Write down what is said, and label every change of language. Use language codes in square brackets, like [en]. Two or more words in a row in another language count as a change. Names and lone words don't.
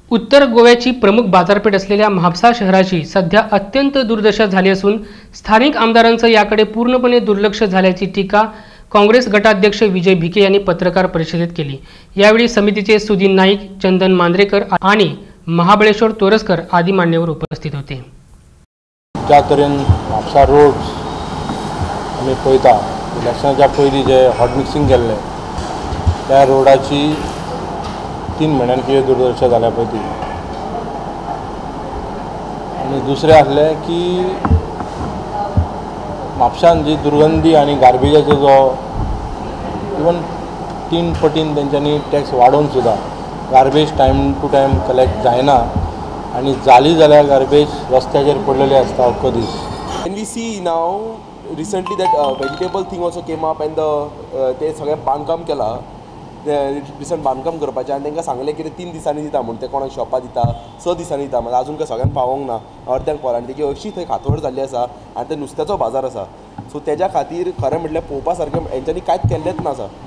[mr] उत्तर गोव्याची प्रमुख बाजारपेठ असलेल्या म्हापसा शहराची सध्या अत्यंत दुर्दशा झाली असून स्थानिक आमदारांचं याकडे पूर्णपणे दुर्लक्ष झाल्याची टीका काँग्रेस गटाध्यक्ष विजय भिके यांनी पत्रकार परिषदेत केली। यावेळी समितीचे सुदीन नाईक, चंदन मांद्रेकर आणि महाबळेश्वर तोरसकर आदी मान्यवर उपस्थित होते। [kok] ज्या तरेन म्हापसा रोड आमी पळयता इलेक्शनाच्या पयलीं जे [en] hot mixing [kok] केल्लें त्या रोडाची 3 म्हयन्यान कितें दुर्दशा जाल्या पळय ती। आनी दुसरें आसलें की म्हापशान जी दुर्गंधी आनी गार्बेजाचो जो इवन 3 पटीन तेंच्यांनी टॅक्स वाडोवन सुद्दां [en] garbage time to time collect [kok] जायना आनी जाली जाल्यार गार्बेज रस्त्याचेर पडलेली आसता अख्खो दीस। [en] And we see now recently that vegetable thing also came up and [kok] ते सगळें बांदकाम केलां रिसंट बांदकाम करपाचें आनी तांकां सांगलें की 3 दिसांनी दिता म्हूण ते कोणाक शॉपां दिता 6 दिसांनी दिता मात आजून काय सगळ्यांक पावोंक ना अर्द्यांक पावला आनी तेजी अशी थंय खातोड जाल्ली आसा आनी ते नुस्त्याचो बाजार आसा सो तेज्या खातीर खरें म्हटल्यार पळोवपा सारकें हेंच्यांनी कांयच केल्लेंच ना आसा।